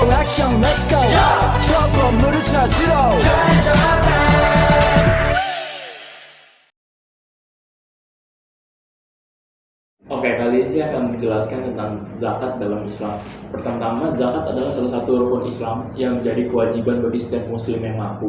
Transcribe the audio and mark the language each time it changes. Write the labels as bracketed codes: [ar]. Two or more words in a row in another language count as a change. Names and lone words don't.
[ko] 액션 [en] let's go [ko] 저 건물을 찾으러 [id] Oke, kali ini saya akan menjelaskan tentang zakat dalam Islam. Pertama, zakat adalah salah satu rukun Islam yang menjadi kewajiban bagi setiap muslim yang mampu.